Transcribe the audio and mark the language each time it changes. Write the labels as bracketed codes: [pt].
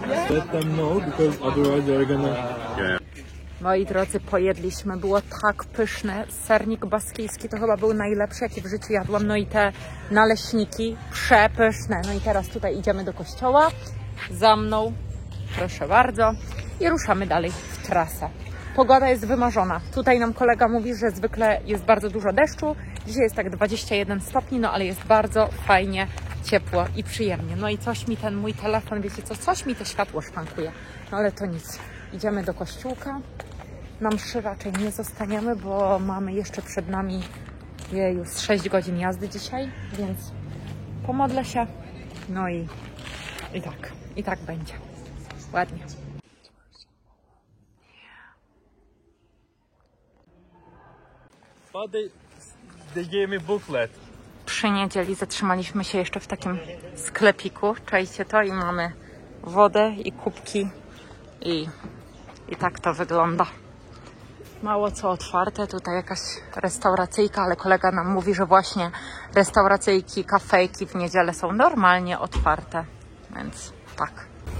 [en] Let them know because otherwise they're gonna. [pl] Moi drodzy, pojedliśmy, było tak pyszne. Sernik baskijski to chyba był najlepszy, jaki w życiu jadłam. No i te naleśniki przepyszne. No i teraz tutaj idziemy do kościoła. Za mną, proszę bardzo. I ruszamy dalej w trasę. Pogoda jest wymarzona. Tutaj nam kolega mówi, że zwykle jest bardzo dużo deszczu. Dzisiaj jest tak 21 stopni, no ale jest bardzo fajnie, ciepło i przyjemnie. No i coś mi ten mój telefon, wiecie co, coś mi to światło szwankuje. No ale to nic. Idziemy do kościółka. Na mszy raczej nie zostaniemy, bo mamy jeszcze przed nami już 6 godzin jazdy dzisiaj, więc pomodlę się. No i tak będzie. Ładnie. [en] But they gave me booklet. [pl] Przy niedzieli zatrzymaliśmy się jeszcze w takim sklepiku. Czajcie to i mamy wodę i kubki i tak to wygląda. Mało co otwarte, tutaj jakaś restauracyjka, ale kolega nam mówi, że właśnie restauracyjki, kafejki w niedzielę są normalnie otwarte, więc tak.